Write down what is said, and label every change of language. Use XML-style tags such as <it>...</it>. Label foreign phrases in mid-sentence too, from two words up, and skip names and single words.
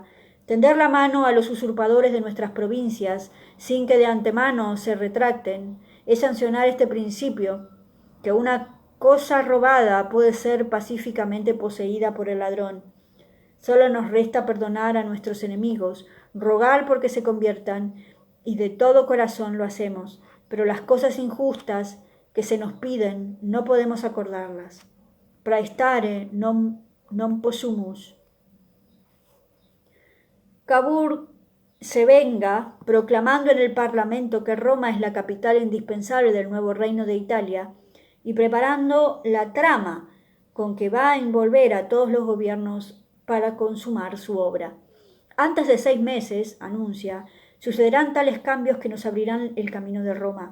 <es>Tender la mano a los usurpadores de nuestras provincias, sin que de antemano se retracten, es sancionar este principio, que una cosa robada puede ser pacíficamente poseída por el ladrón. Solo nos resta perdonar a nuestros enemigos, rogar porque se conviertan, y de todo corazón lo hacemos, pero las cosas injustas que se nos piden no podemos acordarlas.</es> <la>Praestare non possumus.</la> <es>Cavour se venga, proclamando en el Parlamento que Roma es la capital indispensable del nuevo reino de Italia, y preparando la trama con que va a envolver a todos los gobiernos para consumar su obra. Antes de 6 meses, anuncia, Sucederán tales cambios que nos abrirán el camino de Roma.</es>